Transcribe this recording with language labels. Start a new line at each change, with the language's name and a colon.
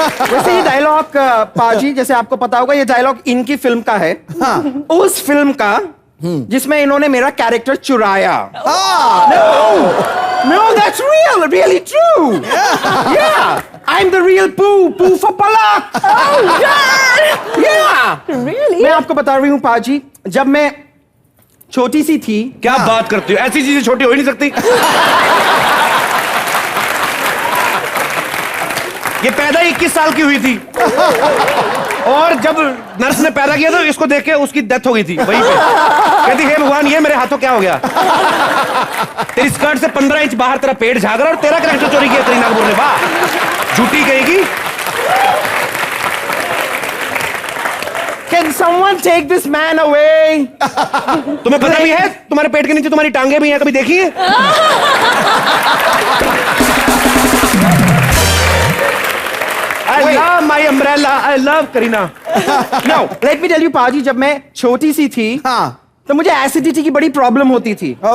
Hindi: वैसे ये डायलॉग पाजी, जैसे आपको पता होगा, ये डायलॉग इनकी फिल्म का है। हाँ। उस फिल्म का जिसमें इन्होंने मेरा कैरेक्टर चुराया।
English: No, that's real, really true. Yeah, I'm the real Poo for Palak. Oh God! Yeah, really?
Hindi: मैं आपको बता रही हूँ पाजी, जब मैं छोटी सी थी। क्या बात करती हो? ऐसी चीजें छोटी हो ही नहीं सकती। ये पैदा 21 साल की हुई थी और जब नर्स ने पैदा किया तो इसको देख के उसकी डेथ हो गई थी वहीं पे। कहती हे भगवान, ये मेरे हाथों क्या हो गया? तेरी स्कर्ट से 15 इंच बाहर तेरा पेट झाग रहा और तेरा कैरेक्टर चोरी किया करीना कपूर ने। वाह, झूठी कहेगी।
English: Can someone take this man away?
Hindi: तुम्हें पता भी है तुम्हारे पेट के नीचे तुम्हारी टांगे भी हैं, कभी देखी है?
English: I love my umbrella. I love Kareena. No, let me tell you,
Hindi: पाजी, जब मैं छोटी सी थी, तो मुझे एसिडिटी की बड़ी प्रॉब्लम होती थी।